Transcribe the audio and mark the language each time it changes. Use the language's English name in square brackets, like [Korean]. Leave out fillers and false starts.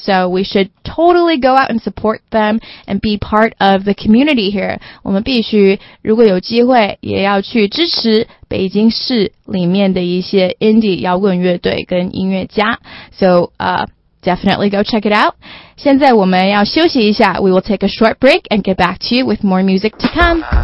[English] So we should totally go out and support them and be part of the community here. [Chinese] 我们必须如果有机会也要去支持北京市里面的一些 indie 摇滚乐队跟音乐家。 [English] So definitely go check it out. [Chinese] 现在我们要休息一下。 [English] We will take a short break and get back to you with more music to come.